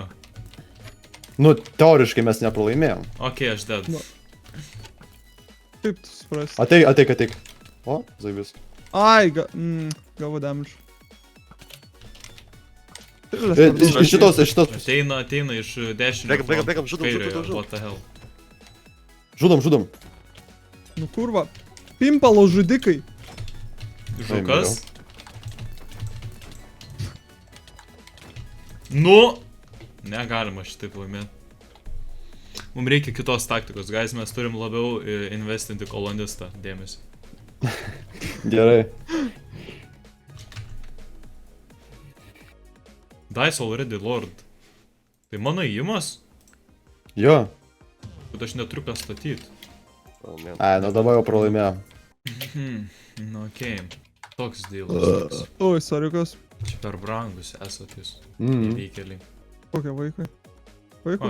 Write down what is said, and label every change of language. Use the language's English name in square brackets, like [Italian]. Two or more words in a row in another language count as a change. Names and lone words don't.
[Lithuanian] Nu, teoriškai mes nepralaimėjom. Ok, aš dead. Nu. Kaip tu suprasi? Ateik. O, zaibis. Ai, gavo damage. Iš šitos. Ateina iš dešinio. Bėgam, žudom. [English] What the hell. [Lithuanian] Žudom. Nu kurva. Pimpalo žudikai. Žukas. Nu! Negalima šitaip laimėti. Mums reikia kitos taktikos, guys, mes turim labiau investinti kolonistą dėmesį. Gerai. [English] Dice already lord. [Lithuanian] Tai mano įimas, Jo. kad aš neturiu ką statyti. Ai, nu dabar jau pralaimėjom. Nu, okei. Toks dealas. Oi, soriukas. Čia per brangus esat jūs. Mhm. Įveikėliai. Kokie vaikai? Vaikų